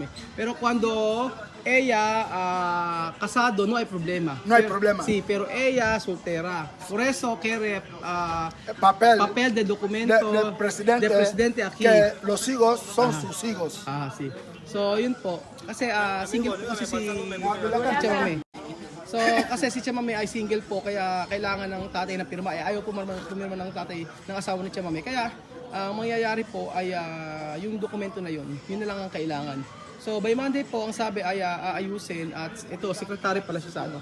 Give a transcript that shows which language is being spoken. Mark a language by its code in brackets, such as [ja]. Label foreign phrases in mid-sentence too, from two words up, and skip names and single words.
[es] Pero cuando ella casado, no hay problema. No hay problema. Sí, pero ella soltera. Por eso quiere Papel de documento del presidente aquí. que los hijos son sus hijos. Sí. [tl] So, yun po. Kasi single po kasi si Chamami. So, kasi si Chamami ay single po, kaya kailangan ng tatay na pirma. Ayaw po pumirma ng tatay ng asawa ni Chamami. Kaya, ang mangyayari po ay yung dokumento na yun. Yun na lang ang kailangan. So, [en] by Monday [tl] po, ang sabi ay aayusin at ito, secretary pala siya sa ano.